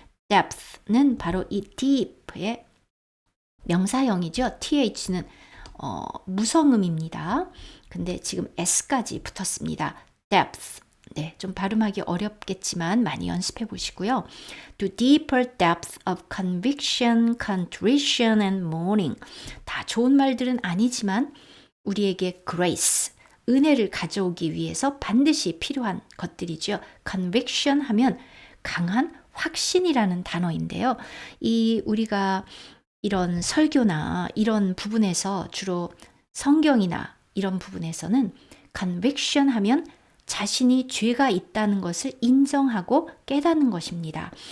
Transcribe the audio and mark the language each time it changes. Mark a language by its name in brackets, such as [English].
[Korean] depth는 바로 이 deep의 명사형이죠. th는 무성음입니다. 근데 지금 s까지 붙었습니다. depth. 네, 좀 발음하기 어렵겠지만 많이 연습해 보시고요. [English] To deeper depth of conviction, contrition and mourning. [Korean] 다 좋은 말들은 아니지만 우리에게 [English] grace, [Korean] 은혜를 가져오기 위해서 반드시 필요한 것들이죠. conviction 하면 강한 확신이라는 단어인데요. 우리가 이런 설교나 이런 부분에서 주로 성경이나 이런 부분에서는 conviction 하면 자신이 죄가 있다는 것을 인정하고 깨닫는 것입니다.